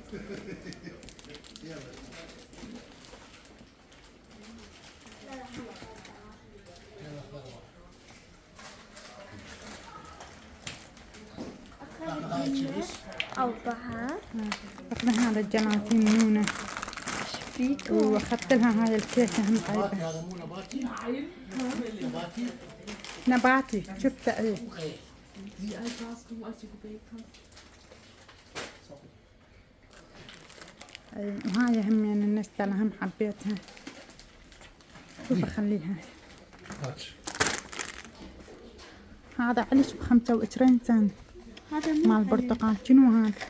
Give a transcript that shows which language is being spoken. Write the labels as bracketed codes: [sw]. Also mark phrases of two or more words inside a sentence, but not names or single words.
[ar] أربعة. أخذ هذا الجلاطين نونة فيكم؟ وأخذت لها هاي الكيكة هم نباتي طيبة. هذا مو نباتي؟ نباتي؟ نباتي شفته اي. اي. [de] Wie alt warst du, als du gebakt hast? [ar] اي وهاي هم يعني النستة هم حبيتها. شوف أخليها. هاتش. هذا علش ب25 سنت هذا مال مو البرتقال. شنو هذا؟